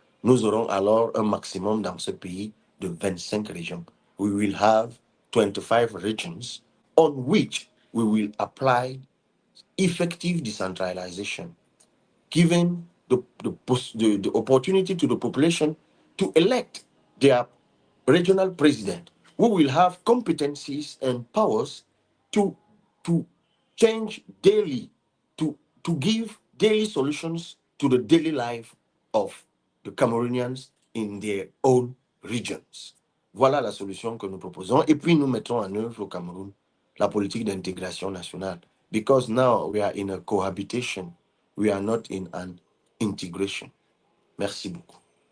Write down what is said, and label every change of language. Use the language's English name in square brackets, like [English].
[French] Nous aurons alors un maximum dans ce pays de 25 régions. [English] We will have 25 regions on which we will apply effective decentralization, giving the opportunity to the population to elect their regional president, who will have competencies and powers to, to change daily, to give daily solutions to the daily life of the Cameroonians in their own regions. [French] Voilà la solution que nous proposons. Et puis nous mettrons en œuvre au Cameroun la politique d'intégration nationale. [English] Because now we are in a cohabitation. We are not in an integration. [French] Merci beaucoup.